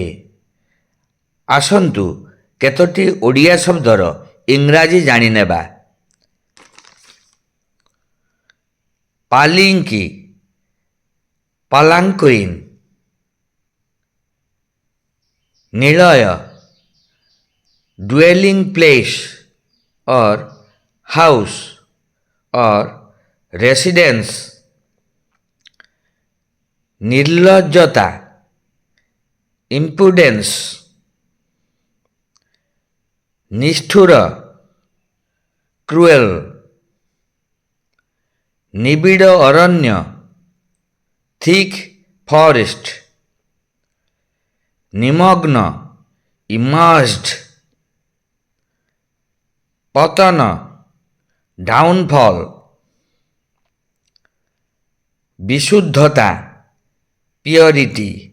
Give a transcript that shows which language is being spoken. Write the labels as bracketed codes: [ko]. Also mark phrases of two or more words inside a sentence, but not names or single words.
[or] ଆସନ୍ତୁ କେତୋଟି ଓଡ଼ିଆ ଶବ୍ଦର ଇଂରାଜୀ ଜାଣିନେବା। ପାଲିଙ୍କି, ପାଲାଙ୍କୁଇନ୍। ନିଳୟ, [en] dwelling place or house or residence। [or] ନିର୍ଲଜ୍ଜତା, impudence। ନିଷ୍ଠୁର, cruel। ନିବିଡ଼ ଅରଣ୍ୟ, [en] thick forest। [or] ନିମଗ୍ନ, immersed। ପତନ, downfall। ବିଶୁଦ୍ଧତା, purity।